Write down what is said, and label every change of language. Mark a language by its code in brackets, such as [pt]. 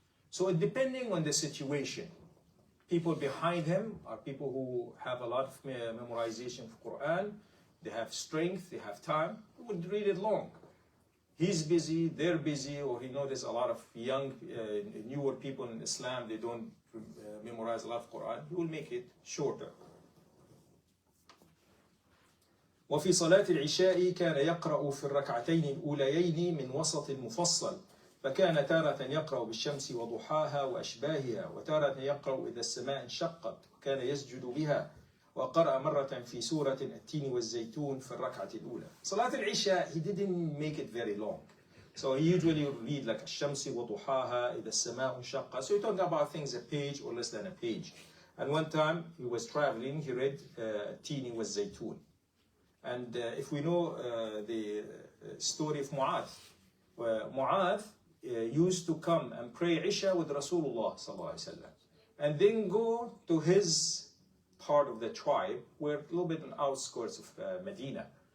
[en] So depending on the situation, people behind him are people who have a lot of memorization for Quran, they have strength, they have time, he would read it long. He's busy, they're busy, or he noticed a lot of young, newer people in Islam, they don't memorize a lot of Quran, he will make it shorter. [ar] وفي صلاة العشاء كان يقرأ في الركعتين الأوليين من وسط المفصل، فكان تارة يقرأ بالشمس وضحاها وأشباهها، وتارة يقرأ إذا السماء انشقت، وكان يسجد بها، وقرأ مرة في سورة التين والزيتون في الركعة الأولى. [en] صلاة العشاء he didn't make it very long, so he usually would read like [ar] الشمس وضحاها إذا السماء انشقت. [en] So he talked about things a page or less than a page. And one time he was traveling, he read التين والزيتون. And if we know the story of Mu'adh, Mu'adh used to come and pray Isha with Rasulullah sallallahu alaihi wasallam, and then go to his part of the tribe, where a little bit on the outskirts of Medina,